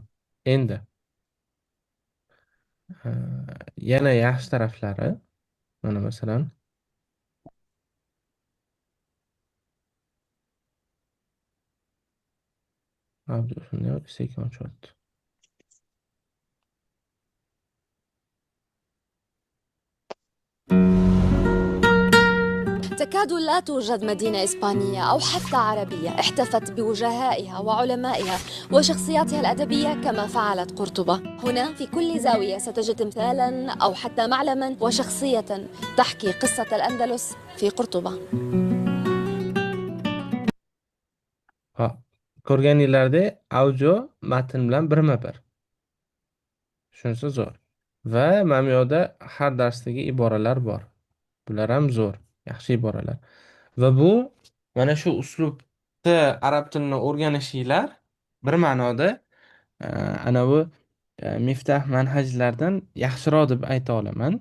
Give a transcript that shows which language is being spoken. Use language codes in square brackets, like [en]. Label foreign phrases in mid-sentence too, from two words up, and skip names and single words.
[uz] Endi ha, yana yaxshi taraflari, mana masalan, audiosini sekin ochyapti. [ar] تكاد لا توجد مدينة إسبانية أو حتى عربية احتفت بوجهائها وعلمائها وشخصياتها الأدبية كما فعلت قرطبة. هنا في كل زاوية ستجد تمثالا أو حتى معلما وشخصية تحكي قصة الأندلس في قرطبة. [uz] Ha, ko'rganinglardek audio matn bilan birma-bir. Shunisi zo'r. Va mana bu yoqda har darsdagi iboralar bor. Bular ham zo'r, yaxshi iboralar. Va bu mana shu uslubda arab tilini o'rganishinglar bir ma'noda anavi miftah manhajlardan yaxshiroq deb ayta olaman.